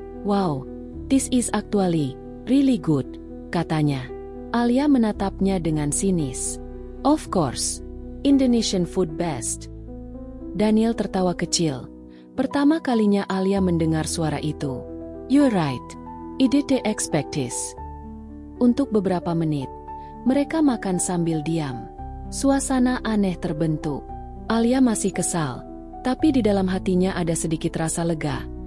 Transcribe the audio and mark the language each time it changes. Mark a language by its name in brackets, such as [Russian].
[English] "Wow, this is actually really good," katanya. [Indonesian] Alia menatapnya dengan sinis. [English] "Of course, Indonesian food best." [Indonesian] Daniel tertawa kecil. Pertama kalinya Alia mendengar suara itu. [English] "You're right. I didn't expect this." [Indonesian] Untuk beberapa menit, mereka makan sambil diam. Suasana aneh terbentuk. Alia masih kesal, tapi di dalam hatinya ada sedikit rasa lega.